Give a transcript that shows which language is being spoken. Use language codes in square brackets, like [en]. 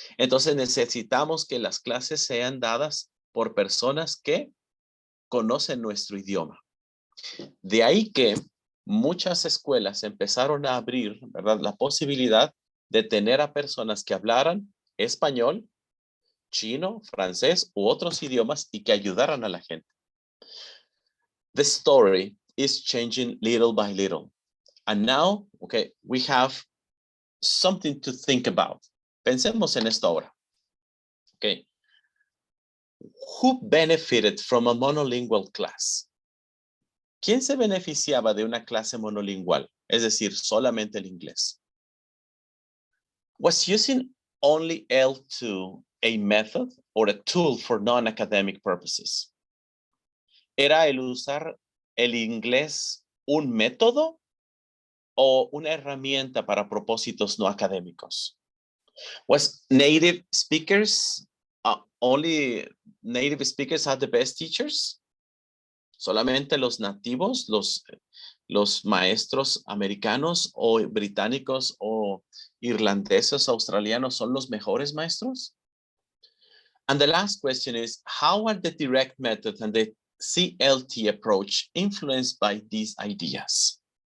[es] Entonces necesitamos que las clases sean dadas por personas que conocen nuestro idioma. De ahí que muchas escuelas empezaron a abrir, ¿verdad?, la posibilidad de tener a personas que hablaran español, chino, francés u otros idiomas y que ayudaran a la gente. [en] The story is changing little by little. And now, okay, we have something to think about. [es] Pensemos en esto ahora. [en] Okay. Who benefited from a monolingual class? [es] ¿Quién se beneficiaba de una clase monolingual? Es decir, solamente el inglés. [en] Was using only L2 a method or a tool for non-academic purposes? [es] ¿Era el usar el inglés un método o una herramienta para propósitos no académicos? [en] Was native speakers, only native speakers are the best teachers? [es] ¿Solamente los nativos, los maestros americanos o británicos o irlandeses, australianos son los mejores maestros? [en] And the last question is, how are the direct method and the CLT approach influenced by these ideas?